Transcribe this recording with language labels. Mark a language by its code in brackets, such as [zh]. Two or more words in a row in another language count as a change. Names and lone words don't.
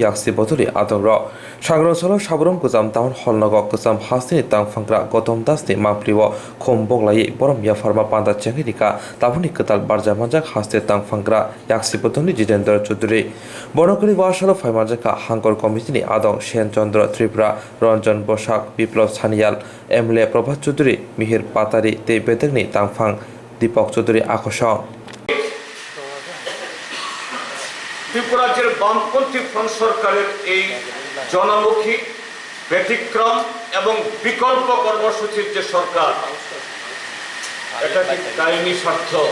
[trp] yaksi botuli adongro sagro solo sabram kuzam taun holnago kuzam haste tang fankra Gautam Das ni mapriwo khom boglai borom ya pharma panda chengirika tabuni ketal barja manjak haste tang fankra yaksi botuni Jitendra Choudhury bonokali wasalo phaimanjaka hangkor committee ni adong Shen Chandra Tripura Ranjan Bosak Biplab Saniyal MLA Prabhat Choudhury Mihir Patari te betekni Tangfang Deepak Choudhury আকর্ষণ [bn] ত্রিপুরাজ্যের বামপন্থী ফ্রন্ট সরকারের এই জনমুখী ব্যতিক্রম এবং বিকল্প কর্মসূচির যে সরকার এটা কি কায়েমি স্বার্থ